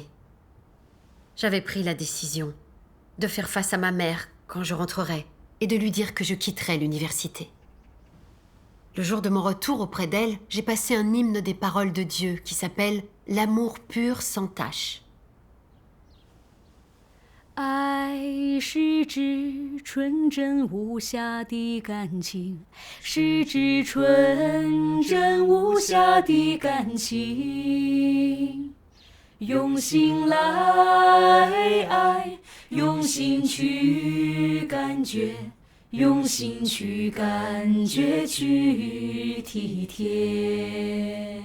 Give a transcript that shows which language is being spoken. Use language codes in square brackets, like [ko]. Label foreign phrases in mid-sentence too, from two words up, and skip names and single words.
[fr] J'avais pris la décision de faire face à ma mère quand je rentrerai et de lui dire que je quitterais l'université. Le jour de mon retour auprès d'elle, j'ai passé un hymne des paroles de Dieu qui s'appelle « L'amour pur sans tache ». [zh] 爱是指纯真无瑕的感情，是指纯真无瑕的感情。用心来爱，用心去感觉，用心去感觉，去体贴。